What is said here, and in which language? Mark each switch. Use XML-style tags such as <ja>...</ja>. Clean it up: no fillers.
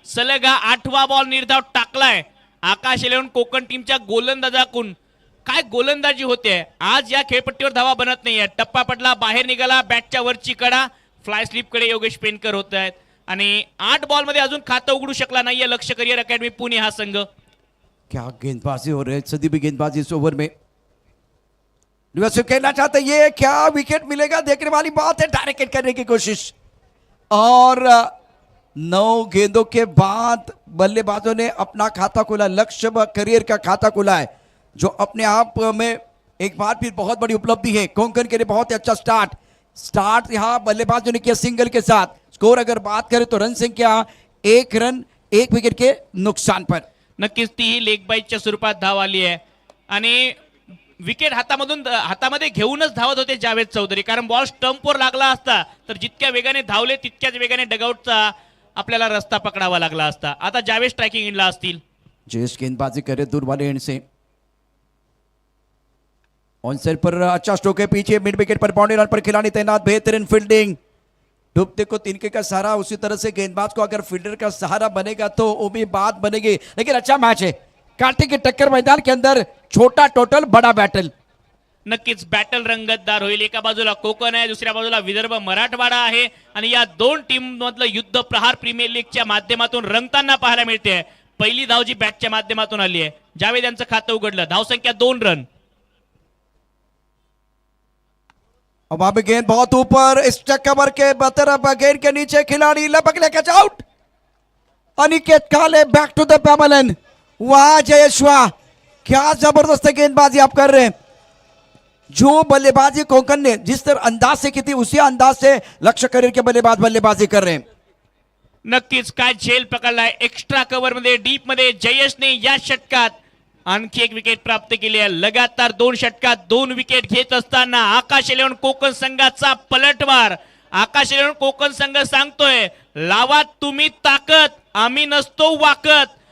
<mr>सलग हा 8वा बॉल निर्धाव टाकलाय आकाश एलेवन कोकण टीमच्या गोलंदाजाकडून. काय गोलंदाजी होते आज. या खेळपट्टीवर धावा बनत नाहीये. टप्पा पडला, बाहेर निघाला, बॅटच्या वरची कडा, फ्लाय स्लिपकडे योगेश पेनकर होत आहेत. आणि 8 बॉल मध्ये अजून खातं उघडू शकला नाहीये लक्ष्य करियर अकॅडमी पुणे हा संघ.</mr> <hi>क्या गेंदबाजी हो रही है, सदी भी गेंदबाजी इस ओवर में। कहना चाहते ये क्या विकेट मिलेगा, देखने वाली बात है। डायरेक्ट हिट करने की कोशिश और 9 गेंदों के बाद बल्लेबाजों ने अपना खाता खोला। लक्ष्य करियर का खाता खोला है, जो अपने आप में एक बार फिर बहुत बड़ी उपलब्धि है। कोंकण के लिए बहुत ही अच्छा स्टार्ट यहाँ बल्लेबाजों ने किया सिंगल के साथ। स्कोर अगर बात करें तो रन संख्या 1 रन 1 विकेट के नुकसान पर।</hi> <mr>नक्कीच तीही लेग बाईटच्या स्वरूपात धाव आली आहे आणि विकेट हातामध्ये घेऊनच धावत होते जावेद चौधरी. कारण बॉल स्टंपवर लागला असता तर जितक्या वेगाने धावले तितक्याच वेगाने डगआउटचा आपल्याला रस्ता पकडावा लागला असता. आता जावेद स्ट्राइकिंग इनला असतील.</mr> <hi>जयेश गेंदबाजी करे दूर वाले एंड से। ऑन साइड पर अच्छा स्ट्रोक है, पीछे मिड विकेट पर बाउंड्री लाइन पर खिलाड़ी तैनात। बेहतरीन फील्डिंग, डूबते को तिनके का सहारा। उसी तरह से गेंदबाज को अगर फील्डर का सहारा बनेगा तो वो भी बात बनेगी। लेकिन अच्छा मैच है, कांटे की टक्कर मैदान के अंदर। छोटा टोटल बड़ा बैटल।</hi> <mr>नक्कीच बॅटल रंगतदार होईल. एका बाजूला कोकण आहे, दुसऱ्या बाजूला विदर्भ मराठवाडा आहे आणि या 2 टीम मधलं युद्ध प्रहार प्रीमियर लीगच्या माध्यमातून रंगताना पाहायला मिळते. पहिली धाव जी बॅटच्या माध्यमातून आली आहे, जावेद यांचं खातं उघडलं. धावसंख्या 2 रन.</mr> <hi>अब वहां पे गेंद बहुत ऊपर, स्ट्राइक कवर के तरफ, गेंद के नीचे खिलाड़ी लपक ले, कैच आउट। अनिकेत काले</hi> <en>Back to the pavilion.</en> <hi>वाह जयेश्वा, क्या जबरदस्त गेंदबाजी आप कर रहे हैं। जो बल्लेबाजी कोंकण ने जिस तरह अंदाज से की थी, उसी अंदाज से लक्ष्य करियर के बल्लेबाज बल्लेबाजी कर रहे हैं।</hi> <mr>नक्कीच काय झेल पकडलाय. एक्स्ट्रा कव्हर मध्ये डीप मध्ये जयेशने या षटकात आणखी एक विकेट प्राप्त केली आहे. लगातार 2 षटकात 2 विकेट घेत असताना आकाश एलेवन कोकण संघाचा पलटवार. आकाश एलेवन कोकण संघ सांगतोय लावा तुम्ही ताकद, आम्ही नसतो वाकत.</mr>